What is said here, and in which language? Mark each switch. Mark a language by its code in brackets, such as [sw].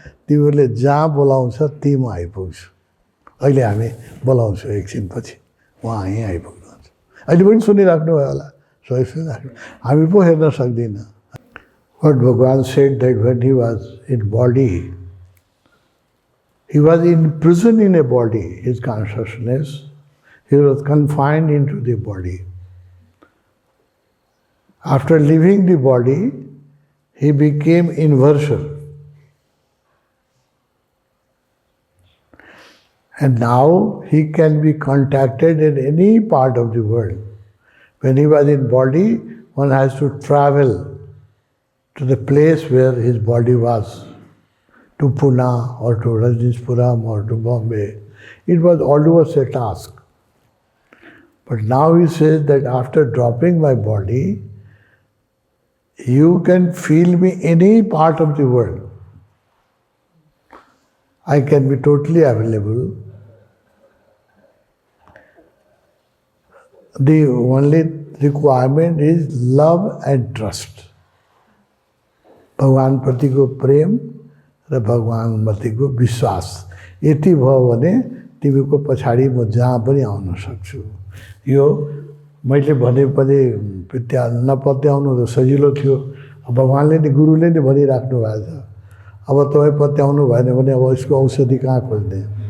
[ne] तिमीहरूले जहाँ बोलाउँछ त्यहीँ म आइपुग्छु। अहिले हामी बोलाउँछौँ एकछिनपछि उहाँ यहीँ आइपुग्नुहुन्छ। अहिले पनि सुनिराख्नु भयो होला, सुनिराख्नु, हामी पो हेर्न सक्दैनौँ। [en] What Bhagwan said that when he was in body, He was imprisoned in a body, his consciousness. He was confined into the body. After leaving the body, he became inversor. And now he can be contacted in any part of the world. When he was in body, one has to travel to the place where his body was, to Pune or to Rajneeshpuram or to Bombay. It was always a task. But now he says that after dropping my body, you can feel me any part of the world. I can be totally available. The only requirement is love and trust. [ne] भगवान प्रतिको प्रेम र भगवान प्रतिको विश्वास यति भयो भने तिमीको पछाडि म जहाँ पनि आउन सक्छु। यो मैले भने पनि नपत्याउनु त सजिलो थियो। भगवानले नि गुरुले नि भनिराख्नु भएको छ। अब तपाईँ पत्याउनु भएन भने अब यसको औषधि कहाँ खोज्ने?